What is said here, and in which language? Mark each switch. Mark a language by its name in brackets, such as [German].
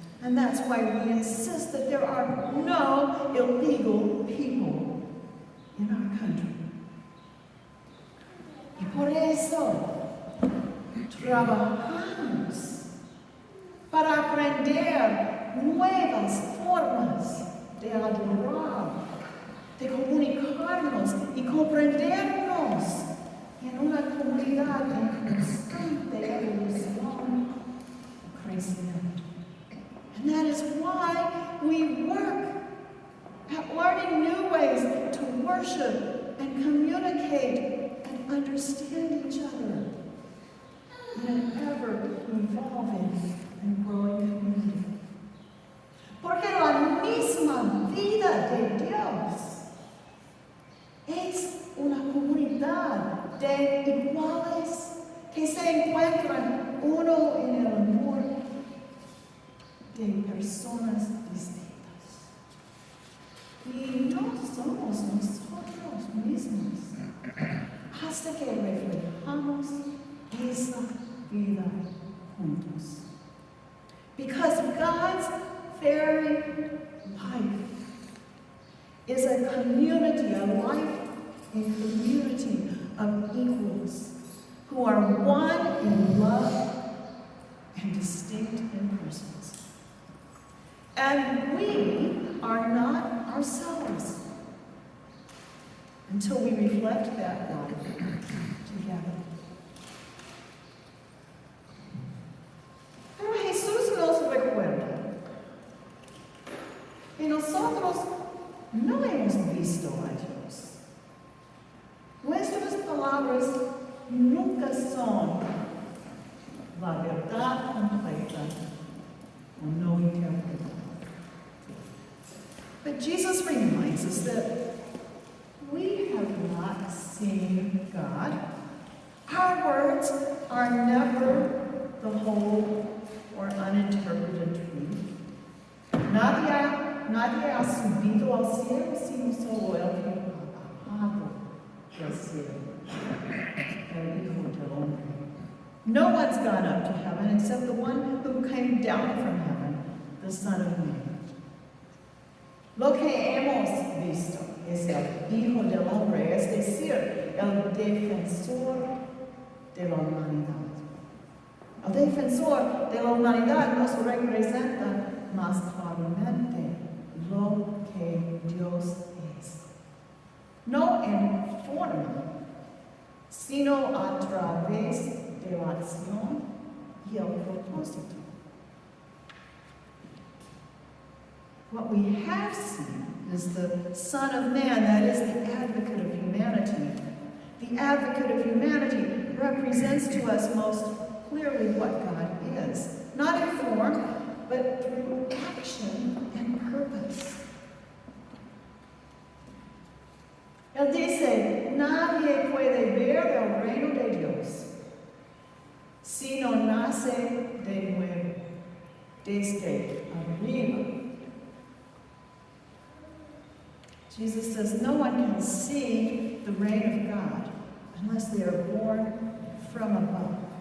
[English] And that's why we insist that there are no illegal people in our country. [Spanish] Y por eso trabajamos para aprender nuevas formas de adorar, de comunicarnos y comprendernos en una comunidad en constante evolución y crecimiento. [English] And that is why we work at learning new ways to worship and communicate and understand each other in an ever-evolving and growing community. [Spanish] Porque la misma vida de Dios es una comunidad de iguales que se se encuentran uno en el amor de personas distintas. Y no somos nosotros mismos hasta que reflejamos esa vida juntos. [English] Because God's very life is a community, a life in community of equals who are one in love and distinct in persons. And we are not ourselves until we reflect that life together. [Spanish] Pero Jesús nos recuerda que nosotros no hemos visto a Dios. Nuestras palabras nunca son la verdad completa o no interpretada. [English] But Jesus reminds us that we have not seen God. Our words are never the whole or uninterpreted truth. [Spanish] Nadie ha subido al cielo sino solo el que ha bajado del cielo, el Hijo del Hombre. [English] No one's gone up to heaven except the one who came down from heaven, the Son of Man. [Spanish] Lo que hemos visto es el Hijo del Hombre, es decir, el defensor de la humanidad. El defensor de la humanidad nos representa más claramente lo que Dios es. No en forma, sino a través de la acción y el propósito. [English] What we have seen is the Son of Man, that is the advocate of humanity. The advocate of humanity represents to us most clearly what God is, not in form, but through action and purpose. [Spanish] Él dice, nadie puede ver el reino de Dios si no nace de nuevo, desde arriba. [English] Jesus says no one can see the reign of God unless they are born from above.